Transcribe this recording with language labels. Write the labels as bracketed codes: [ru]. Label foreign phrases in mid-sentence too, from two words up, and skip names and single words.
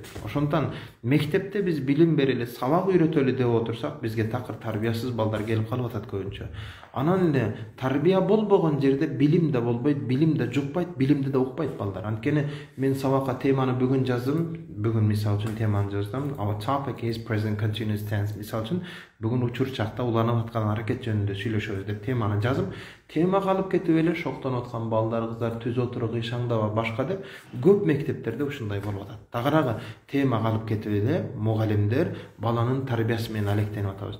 [ky] Ошондон мектепте биз билим берели, сабак үйрөтөлү деп отурсак, бизге такыр тарбиясыз балдар келип калып атат көбүнчө. Анан эле тарбия болбогон жерде билим да болбойт, билим да жукпайт, билимди да укпайт балдар. Анткени мен сабакка теманы бүгүн жаздым, бүгүн мисал үчүн теманы жаздым. [en] Our topic is present continuous tense. [ky] Мисал үчүн бүгүн учур чакта уланып аткан аракет жөнүндө сүйлөшөбүз деп теманы жазып, тема калып кетип эле шоктонуп аткан балдар, кыздар түз отуруп ишаңдаба башка деп көп мектептерде ушундай болуп атат. Дагыраагы тема калып кетип эле мугалимдер баланын тарбиясы менен алектенип атабыз.